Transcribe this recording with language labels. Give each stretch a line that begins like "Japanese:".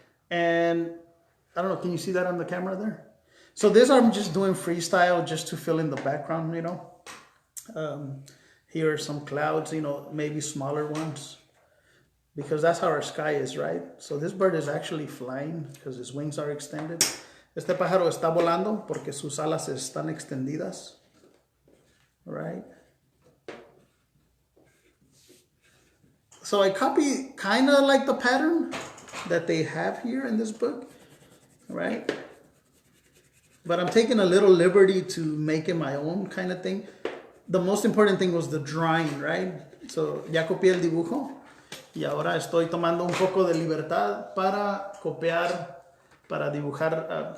English: And I don't know, can you see that on the camera there? So this I'm just doing freestyle just to fill in the background, Here are some clouds, maybe smaller ones, because that's how our sky is, right? So this bird is actually flying because his wings are extended.
Spanish: Este pájaro está volando porque sus alas están extendidas, right?
English: So I copy kind of like the pattern that they have here in this book, right? But I'm taking a little liberty to make it my own kind of thing. The most important thing was the drawing, right?
Spanish: So ya copié el dibujo y ahora estoy tomando un poco de libertad para copiar, para dibujar.